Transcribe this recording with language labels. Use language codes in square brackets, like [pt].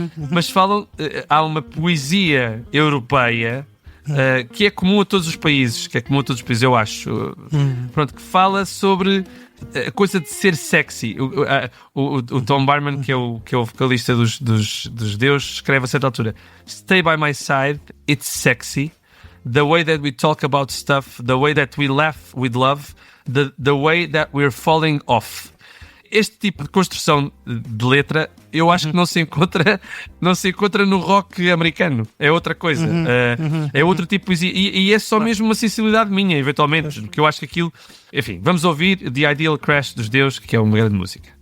[pt] Mas falam, há uma poesia europeia que é comum a todos os países, eu acho. Pronto, que fala sobre a coisa de ser sexy. O Tom Barman, que é o vocalista dos Deus, escreve a certa altura: [en] Stay by my side, it's sexy. The way that we talk about stuff, the way that we laugh with love, the way that we're falling off. [pt] Este tipo de construção de letra eu acho que não se encontra no rock americano. É outra coisa. É outro tipo de poesia. E é só mesmo uma sensibilidade minha, eventualmente. Porque eu acho que aquilo... Enfim, vamos ouvir The Ideal Crash dos Deus, que é uma grande música.